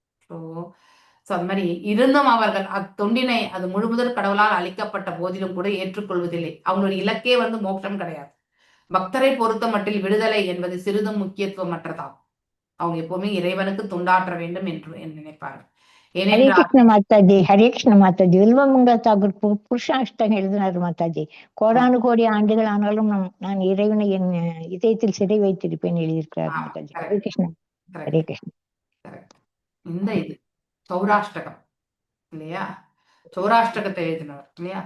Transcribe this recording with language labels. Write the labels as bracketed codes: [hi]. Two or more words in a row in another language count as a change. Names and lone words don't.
[ta] ஸோ அது மாதிரி இருந்தும் அவர்கள் தொண்டினை அது முழுமுதற் கடவுளால் அளிக்கப்பட்ட போதிலும் கூட ஏற்றுக்கொள்வதில்லை. அவங்களுடைய இலக்கே வந்து மோட்சம் கிடையாது. பக்தரை பொறுத்த மட்டில் விடுதலை என்பது சிறிதும் முக்கியத்துவமற்றதாகும். அவங்க எப்பவுமே இறைவனுக்கு தொண்டாற்ற வேண்டும் என்று நினைப்பார்கள். ಹರೇ ஏனென்றால் கிருஷ்ண மாதாஜி, ஹரே கிருஷ்ண மாதாஜி. வில்வமங்கல தாகூர் புருஷாஷ்டகம் எழுதினார் மாதாஜி. கோடானு கோடி ஆண்டுகள் ஆனாலும் நான் இறைவனை என் இதயத்தில் சிறை வைத்திருப்பேன் எழுதியிருக்கிறார் மாதாஜி. ஹரே கிருஷ்ணா, ஹரே கிருஷ்ணா. இந்த இது சௌராஷ்டகம் இல்லையா, சௌராஷ்டகத்தை எழுதினவர் இல்லையா.